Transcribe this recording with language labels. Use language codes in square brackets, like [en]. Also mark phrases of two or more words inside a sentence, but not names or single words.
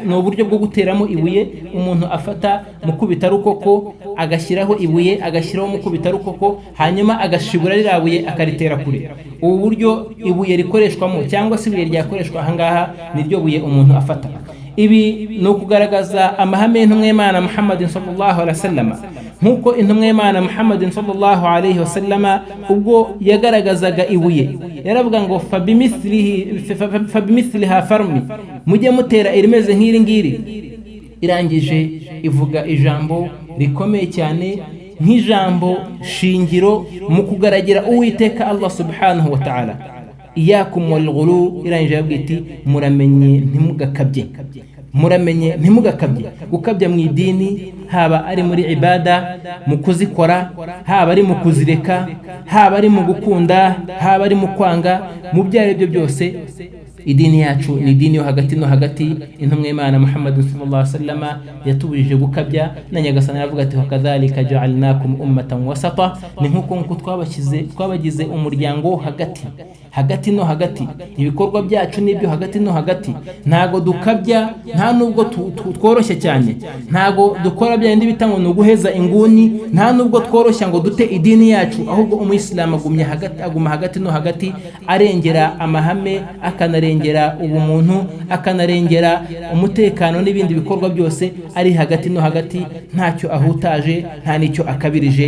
[rw] Ni uburyo bwo guteramo ibuye umuntu afata mukubita rukoko agashyiraho ibuye, agashyiraho mukubita rukoko, hanyuma agashibura rirabuye akaritera kure. Ubu buryo ibuye rikoreshwamo cyangwa se ibuye ryakoreshwa ahangaha niryo buye umuntu afata. Ibi ni ukugaragaza amahame y'intumwa y'Imana Muhammad [ar] صلى الله عليه وسلم, [rw] nkuko intumwa y'Imana Muhammad [ar] صلى الله عليه وسلم [rw] ubwo yagaragazaga ibuye yaravuga ngo [ar] فبمثلها فارموا, [rw] mujye mutera irimeze nk'iri ngiri. Irangije ivuga ijambo rikomeye cyane nk'ijambo shingiro mu kugaragira Uwiteka Allah [ar] سبحانه وتعالى, إياكم والغلو. [rw] Irangije yabwiti muramenye ntimugakabye, muramenye ntimugakabye. Gukabya mu idini haba ari muri ibada mu kuzikora, haba ari mu kuzireka, haba ari mu gukunda, haba ari mu kwanga, mu byari byo byose idini yacu ni idini yo hagati no hagati. Intumwa y'Imana Muhammad [ar] صلى الله عليه وسلم [rw] yatubujije gukabya, na Nyagasani aravuga ati [ar] وكذلك جعلناكم أمة وسطا, [rw] ni nkuko twabagize umuryango hagati no hagati. Ibikorwa byacu nibyo hagati no hagati, ntago dukabya, nta nubwo tworoshye cyane, ntago dukora byandi bitango no guheza inguni, nta nubwo tworoshya ngo dute idini yacu, ahubwo umuyisilamu aguma hagati no hagati, arengera amahame, akanarengera ubumuntu, akanarengera umutekano n'ibindi bikorwa byose, ari hagati no hagati, ntacyo ahutaje, nta nicyo akabirije.